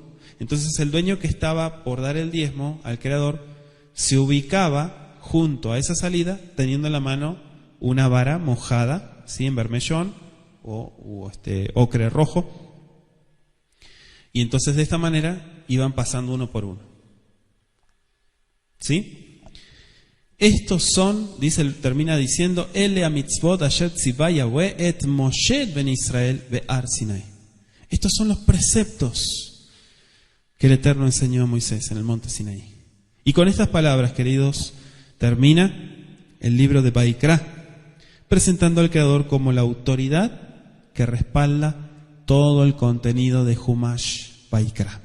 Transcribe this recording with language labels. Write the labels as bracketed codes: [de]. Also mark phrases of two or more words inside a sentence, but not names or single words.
[es] Entonces el dueño que estaba por dar el diezmo al Creador se ubicaba junto a esa salida teniendo en la mano una vara mojada, ¿sí?, en bermellón o ocre rojo. Y entonces de esta manera iban pasando uno por uno. ¿Sí? Estos son, termina diciendo, [he] אלה המצות אשר צוה יהוה את משה אל בני ישראל בהר סיני. [es] Estos son los preceptos que el Eterno enseñó a Moisés en el monte Sinaí. Y con estas palabras, queridos, termina el libro de Vaikra, presentando al Creador como la autoridad que respalda todo el contenido de [he] חומש ויקרא.